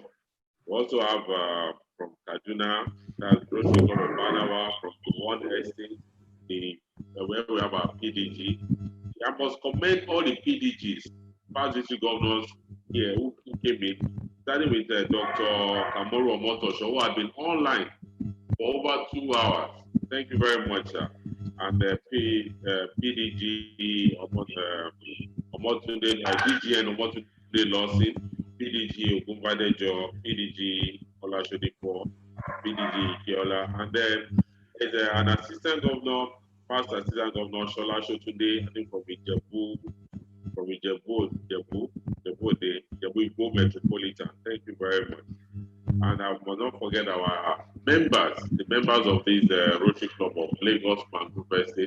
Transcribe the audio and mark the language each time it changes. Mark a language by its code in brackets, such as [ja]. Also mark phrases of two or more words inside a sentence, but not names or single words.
[en] We also have from Kaduna, that's Rotary Club of Banawa, from the One Estate, where we have our PDG. I must commend all the PDGs, past district governors here who came in, starting with Dr. Kamoru Omotosho, who had been online for over 2 hours. Thank you very much, sir. And PDG Omotunde, DGN Omotunde Lawson, PDG Ogunbadejo, PDG Olasodipo, PDG Ikeola, and then there's an assistant governor, past assistant governor Shola Shotunde, I think from Igbo Metropolitan. Thank you very much. And I will not forget our members, the members of this Rotary Club of Lagos Pangupa State.